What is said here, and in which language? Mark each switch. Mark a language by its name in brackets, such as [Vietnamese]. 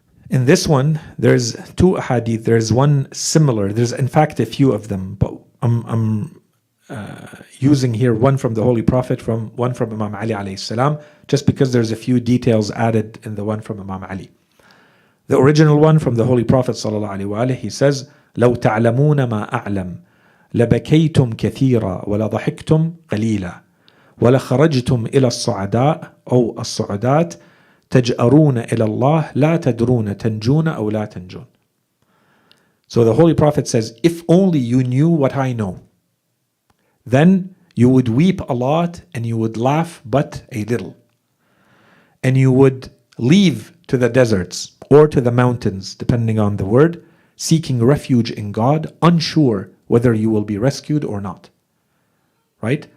[English] In this one, there's 2 hadith. There's one similar. There's in fact a few of them, but I'm using here one from the Holy Prophet, one from Imam Ali alayhi salam, just because there's a few details added in the one from Imam Ali. The original one from the Holy Prophet sallallahu alaihi wasallam, he says, [Arabic] لو تعلمون ما أعلم لبكيتم كثيرا ولضحكتم قليلا ولخرجتم إلى الصعداء أو الصعدات تجأرون إلى الله لا تدرون تنجون أو لا تنجون. [English] So the Holy Prophet says, if only you knew what I know, then you would weep a lot and you would laugh but a little. And you would leave to the deserts or to the mountains, depending on the word, seeking refuge in God, unsure whether you will be rescued or not. Right?